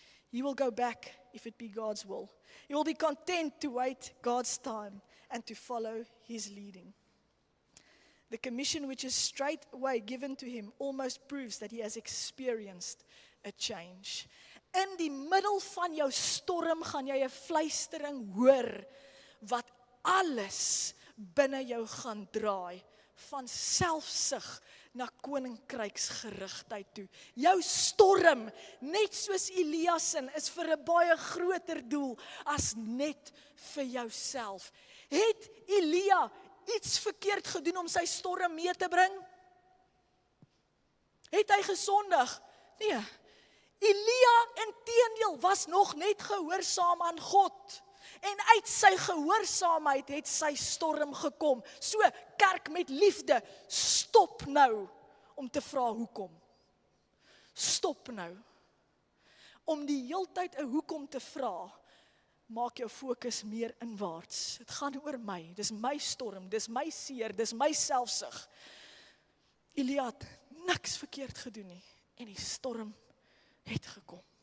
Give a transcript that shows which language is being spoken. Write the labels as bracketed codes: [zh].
[en] He will go back if it be God's will. He will be content to wait God's time and to follow his leading. The commission which is straight away given to him almost proves that he has experienced a change. [af] In die middel van jou storm gaan jy 'n fluistering hoor wat alles binne jou gaan draai, van selfsug na koninkryksgerigtheid toe. Jou storm, net soos Elias se, is vir 'n baie groter doel as net vir jouself. Het Elia iets verkeerd gedoen om sy storm mee te bring? Het hy gesondig? Nee. Elia inteendeel was nog net gehoorsaam aan God. En uit sy gehoorsaamheid het sy storm gekom. So, kerk met liefde, stop nou om te vra hoekom. Stop nou. Om die heeltyd 'n hoekom te vra, maak jou fokus meer inwaarts. Dit gaan oor my, dis my storm, dis my seer, dis my selfsug. Elia het niks verkeerd gedoen nie, en die storm het gekom.